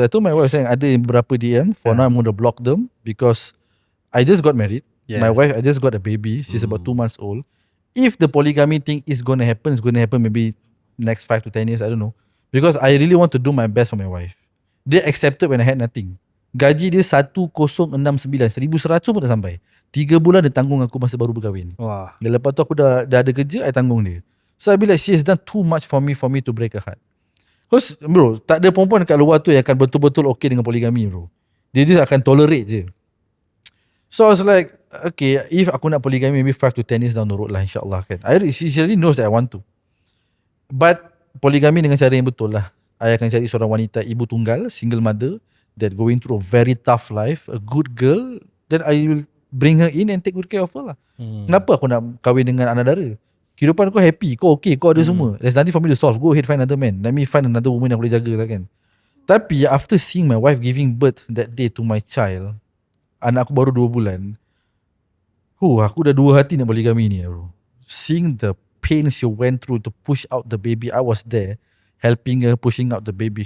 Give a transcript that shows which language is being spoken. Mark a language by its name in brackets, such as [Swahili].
[English] I told my wife saying [Malay] ada beberapa DM. [English] For now I'm going to block them because I just got married. Yes. My wife, I just got a baby. She's about 2 months old. If the polygamy thing is going to happen, it's going to happen maybe next 5 to 10 years. I don't know. Because I really want to do my best for my wife. Dia accepted when I had nothing. [Malay] Gaji dia 1069, 1100 pun tak sampai. 3 bulan dia tanggung aku masa baru berkahwin. Wah. Dan lepas tu aku dah ada kerja, I tanggung dia. [English] So I be like, she has done too much for me to break her heart. Because bro, [Malay] tak ada perempuan kat luar tu yang akan betul-betul okay dengan poligami bro. [English] Dia just akan tolerate je. So I was like, okay, if [Malay] aku nak poligami [English] maybe 5 to 10 years down the road lah, insyaAllah kan. She already knows that I want to. [Malay] But poligami dengan cara yang betul lah. I akan cari seorang wanita ibu tunggal, [English] single mother, that going through a very tough life, a good girl, then I will bring her in and take good care of her lah. [Malay] Kenapa aku nak kahwin dengan anak dara? Kehidupan kau happy, kau okay, kau ada semua. [English] There's nothing for me to solve. Go ahead, find another man. Let me find another woman [Malay] yang boleh jaga lah kan. [English] Tapi after seeing my wife giving birth that day to my child, [Malay] anak aku baru 2 bulan, aku dah 2 hati nak poligami ni bro. [English] Seeing the pain she went through to push out the baby, I was there helping her pushing out the baby.